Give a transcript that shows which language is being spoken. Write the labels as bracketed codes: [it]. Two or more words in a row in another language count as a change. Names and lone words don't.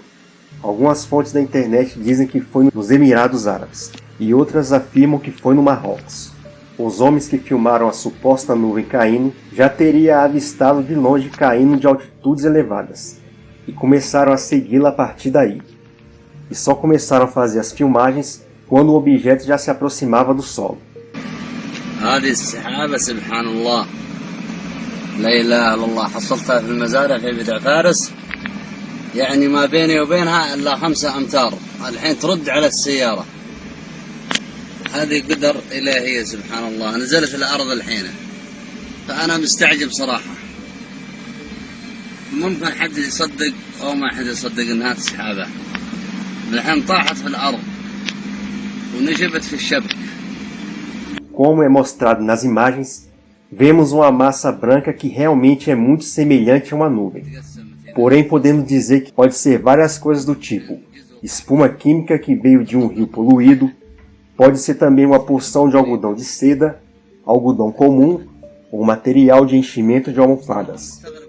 [pt] Algumas fontes da internet dizem que foi nos Emirados Árabes, e outras afirmam que foi no Marrocos. Os homens que filmaram a suposta nuvem caindo já teriam avistado de longe caindo de altitudes elevadas, e começaram a segui-la a partir daí. E só começaram a fazer as filmagens quando o objeto já se aproximava do solo. [ar] هذه السحابة سبحان الله لا إله إلا الله حصلتها في المزارع في بدع فارس يعني ما بيني وبينها إلا 5 أمتار الحين ترد على السيارة. هذه قدر إلهية سبحان الله نزلت الأرض الحين فأنا مستعجب صراحة. ممكن حد يصدق أو ما حد يصدق إنها سحابة الحين طاحت في الأرض ونشبت في الشبك. [pt] Como é mostrado nas imagens, vemos uma massa branca que realmente é muito semelhante a uma nuvem. Porém, podemos dizer que pode ser várias coisas do tipo espuma química que veio de um rio poluído, pode ser também uma porção de algodão de seda, algodão comum ou material de enchimento de almofadas.